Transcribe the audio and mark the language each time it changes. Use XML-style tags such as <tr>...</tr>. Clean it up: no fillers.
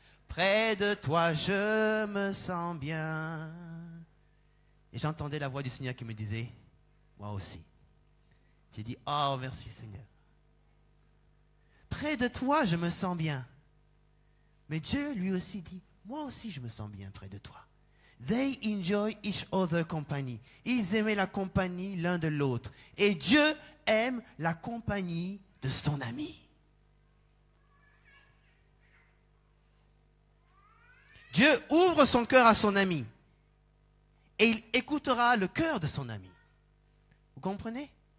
<fr>Près de toi, je me sens bien. Et j'entendais la voix du Seigneur qui me disait, moi aussi. J'ai dit, oh, merci Seigneur. Près de toi, je me sens bien. Mais Dieu lui aussi dit, moi aussi, je me sens bien près de toi.</fr> <en>They enjoy each other company.</en> <fr>Ils aimaient la compagnie l'un de l'autre. Et Dieu aime la compagnie de son ami. Dieu ouvre son cœur à son ami. Et il écoutera le cœur de son ami. Vous comprenez?</fr>